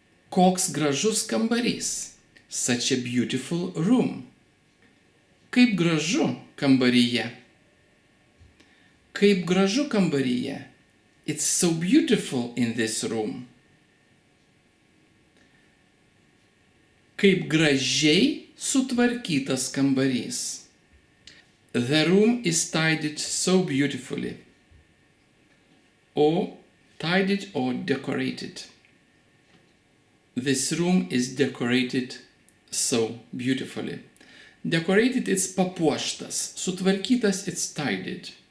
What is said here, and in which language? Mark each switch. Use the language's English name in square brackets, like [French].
[Lithuanian] Koks gražus kambarys. [English] Such a beautiful room. [Lithuanian] Kaip gražu kambaryje. Kaip gražu kambaryje. [English] It's so beautiful in this room. [Lithuanian] Kaip gražiai sutvarkytas kambarys. [English] The room is tidied so beautifully. Or tidied or decorated. This room is decorated so beautifully. Decorated it's papuoštas. Sutvarkytas it's tidied.